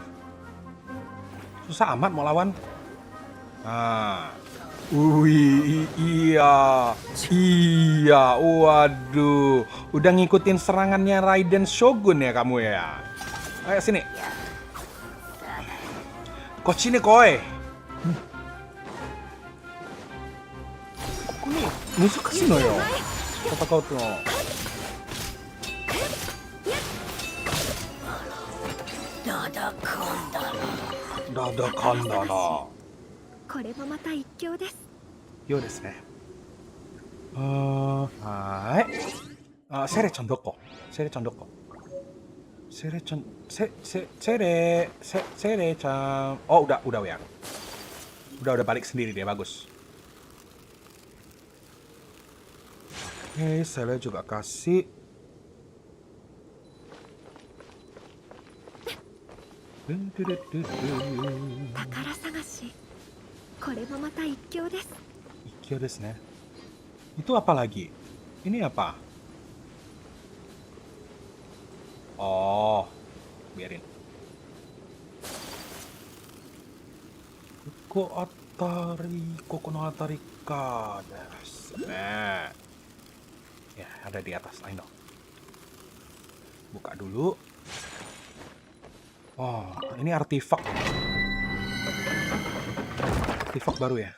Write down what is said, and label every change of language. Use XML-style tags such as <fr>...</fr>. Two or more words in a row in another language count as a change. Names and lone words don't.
<id>Susah amat mau lawan. Iya, waduh. Udah ngikutin serangannya Raiden Shogun ya kamu ya. Ayo sini. Kochi nih koi.</id> <ja>Ini 難しいのよ。戦うっての。だだかんだな。これもまた一興です。ようですね。はーい。セレちゃんどこ？セレちゃん。</ja> <id>セレちゃん。Oh, udah ya. Udah balik sendiri dia, bagus. Oke, Sele juga kasih.</id> <ja>宝探し. これもまた一興です。一興ですね。</ja> <id>Itu apa lagi? Ini apa? Oh, biarin.</id> <ja>ここの辺りかですね.</ja> <id>Ya, ada di atas.</id> <en>I know.</en> <id>Buka dulu. Oh, ini artefak. Artefak baru ya.</id>